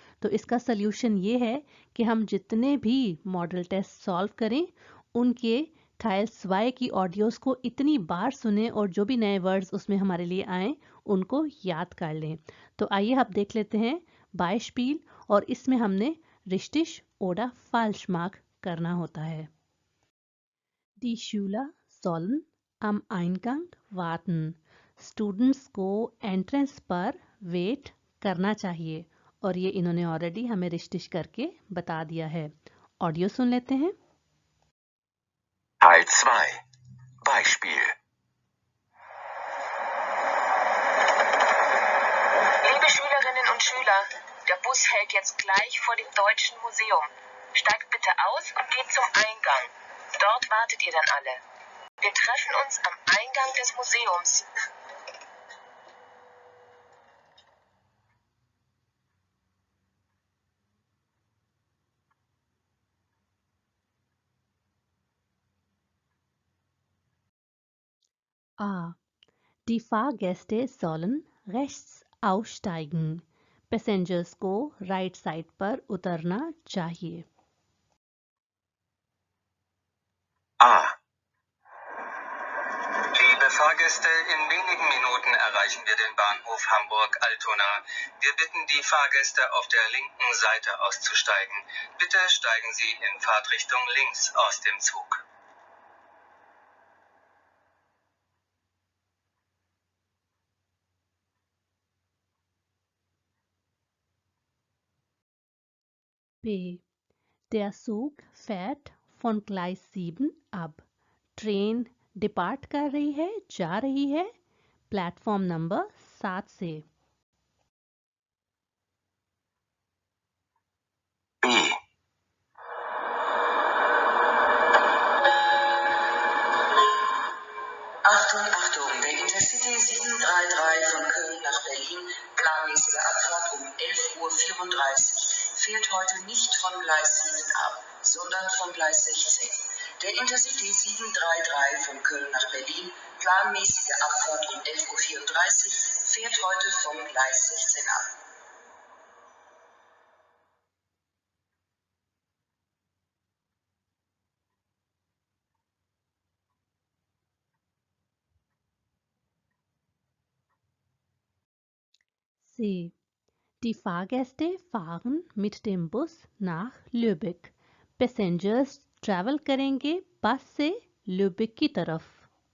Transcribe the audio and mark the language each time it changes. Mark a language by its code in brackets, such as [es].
[hi] तो इसका सल्यूशन ये है कि हम जितने भी मॉडल टेस्ट सॉल्व करें उनके टाइल्स वाई की ऑडियोज को इतनी बार सुने और जो भी नए वर्ड्स उसमें हमारे लिए आए उनको याद कर लें। तो आइए आप देख लेते हैं बाइस्पील और इसमें हमने रिश्टिश [de] oder Falschmark [hi] करना होता है। [de] Die Schüler sollen am Eingang warten. [hi] Students को एंट्रेंस पर वेट करना चाहिए और ये इन्होंने ऑलरेडी हमें रिश्टिश करके बता दिया है। ऑडियो सुन लेते हैं। [de] Teil 2. Beispiel. Liebe Schülerinnen und Schüler, der Bus hält jetzt gleich vor dem Deutschen Museum. Steigt bitte aus und geht zum Eingang. Dort wartet ihr dann alle. Wir treffen uns am Eingang des Museums. A. Die Fahrgäste sollen rechts aussteigen. [hi] Passengers को right side पर उतरना चाहिए। [de] A. Liebe Fahrgäste, in wenigen Minuten erreichen wir den Bahnhof Hamburg-Altona. Wir bitten die Fahrgäste auf der linken Seite auszusteigen. Bitte steigen Sie in Fahrtrichtung links aus dem Zug. B. Der Zug fährt von Gleis 7 ab. [hi] Train depart कर रही है, जा रही है platform number 7 से। [de] B. Achtung, Achtung, der Intercity 733 von Köln nach Berlin, planmäßige Abfahrt um 11:34 Uhr, fährt heute nicht von Gleis 7 ab, sondern von Gleis 16. Der Intercity 733 von Köln nach Berlin, planmäßige Abfahrt um 11:34 Uhr, fährt heute vom Gleis 16 ab. C. Die Fahrgäste fahren mit dem Bus nach Lübeck. [hi] Passengers travel करेंगे बस से लुबेक की तरफ।